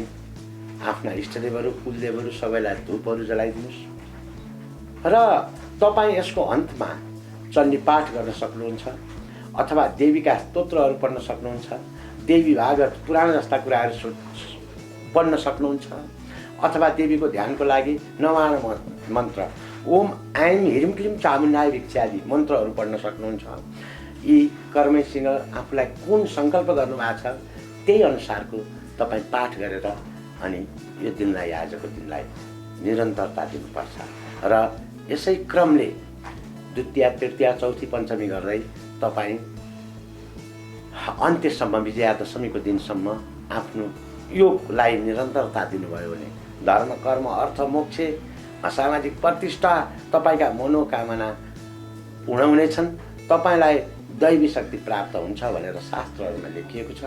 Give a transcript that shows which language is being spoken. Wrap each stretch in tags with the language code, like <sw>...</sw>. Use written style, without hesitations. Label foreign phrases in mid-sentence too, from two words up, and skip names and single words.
<ne>आफ्ना इष्टदेवहरू कुलदेवहरू सबैलाई धूपहरू जलाइदिनुहोस् र तपाईँ यसको अन्तमा चण्डी पाठ गर्न सक्नुहुन्छ अथवा देवीका स्तोत्रहरू पढ्न सक्नुहुन्छ, देवी भागवत पुराण जस्ता कुराहरू पढ्न सक्नुहुन्छ अथवा देवीको ध्यानको लागि नवान मन्त्र</ne> <sa>ओम ऐं ह्रीं क्लीं चामुण्डाय</sa> <ne>भिक्षादि मन्त्रहरू पढ्न सक्नुहुन्छ। यी कर्मैसँग आफूलाई कुन सङ्कल्प गर्नुभएको छ त्यही अनुसारको तपाईँ पाठ गरेर अनि यो दिनलाई आजको दिनलाई निरन्तरता दिनुपर्छ र यसै क्रमले द्वितीया तृतीया चौथी पञ्चमी गर्दै तपाईँ अन्त्यसम्म विजयादशमीको दिनसम्म आफ्नो योगलाई निरन्तरता दिनुभयो भने धर्म कर्म अर्थ मोक्ष सामाजिक प्रतिष्ठा तपाईँका मनोकामना पूर्ण हुनेछन्, तपाईँलाई दैवी शक्ति प्राप्त हुन्छ भनेर शास्त्रहरूमा लेखिएको छ।</ne>